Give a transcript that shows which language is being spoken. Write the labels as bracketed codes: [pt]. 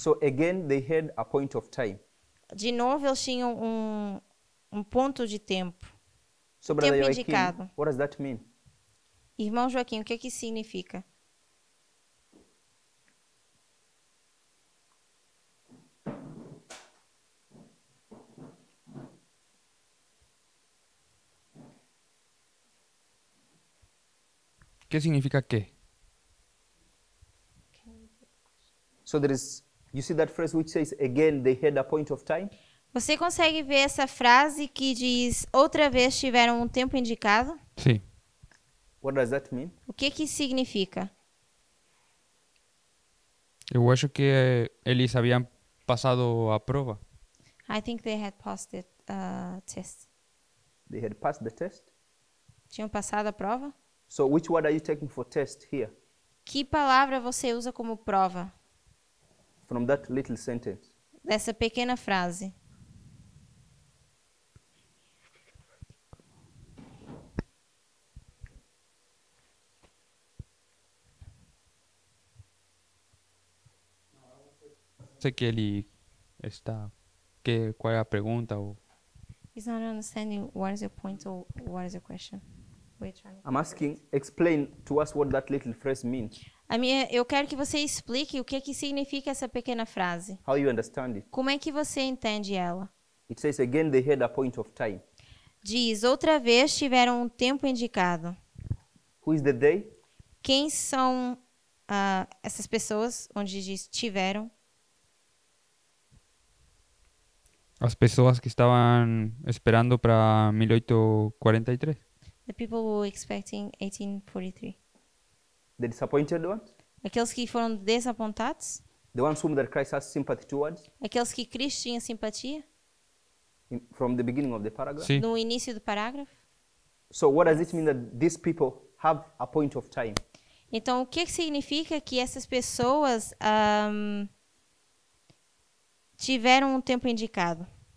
[en] So again, they had a point of time. [pt] De novo, eles tinham um ponto de tempo. [en] So Brother [pt] Tempo [en] Joaquim, [pt] indicado. [en] what does that mean? [pt] Irmão Joaquim, o que que isso significa? [es] ¿Qué significa qué? [en] So there is, you see that phrase which says again, they had a point of time? [pt] Você consegue ver essa frase que diz outra vez tiveram um tempo indicado? [es] Sí. [en] What does that mean? [pt] O que que significa? Eu acho que eles haviam passado a prova. [en] I think they had passed the test. They had passed the test? [pt] Tinham passado a prova? [en] So which word are you taking for test here [pt] Que palavra você usa como prova [en] from that little sentence? [pt] dessa pequena frase? Sei que ele está... qual é a pergunta? Ou... [en] He's not understanding what is your point or what is your question. We're trying to- I'm asking, explain to us what that little phrase means, [pt] Eu quero que você explique o que que significa essa pequena frase. [en] how you understand it. [pt] Como é que você entende ela? [en] It says again, they had a point of time. [pt] Diz, outra vez tiveram um tempo indicado. [en] Who is the they? [pt] Quem são essas pessoas, onde diz tiveram? As pessoas que estavam esperando para 1843. [en] The people who were expecting 1843. The disappointed ones? [pt] Aqueles que foram desapontados? [en] The ones whom that Christ has sympathy towards? [pt] Aqueles que Cristo tinha simpatia? [en] From the beginning of the paragraph? [pt] Sim. No início do parágrafo? [en] So what does it mean that these people have a point of time? [pt] Então, o que significa que essas pessoas tiveram um tempo indicado?